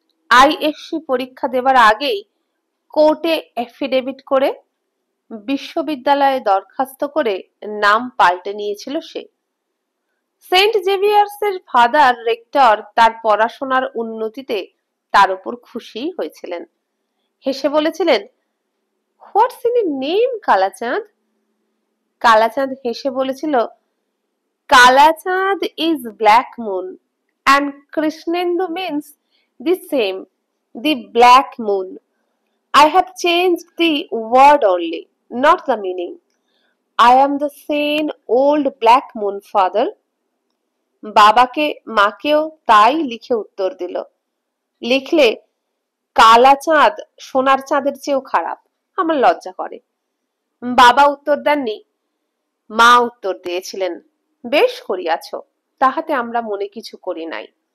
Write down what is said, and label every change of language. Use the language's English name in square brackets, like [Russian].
[Bangla] ISC পরীক্ষা দেবার আগেই কোর্টে এফিডেভিট করে বিশ্ববিদ্যালয়ে দরখাস্ত করে নাম পাল্টে নিয়েছিল সে। সেন্ট জেভিয়ার্সের ফাদার রেক্টর তার পড়াশোনার উন্নতিতে তার উপর খুশি হয়েছিলেন। হেসে বলেছিলেন, [English] What's in name Kalachand? [Bangla] কালাচাঁদ হেসে বলেছিল, [English] Kalachand is black moon and Krishnendu means the same, the black moon. I have changed the word only, not the meaning. I am the same old black moon, father. [Bangla] বাবাকে মাকেও তাই লিখে উত্তর দিল। লিখলে, কালা চাঁদ সোনার চাঁদের চেয়েও খারাপ, আমার লজ্জা করে। বাবা উত্তর দেননি, মা উত্তর দিয়েছিলেন, বেশ করিয়াছ, তাহাতে আমরা মনে কিছু করি নাই।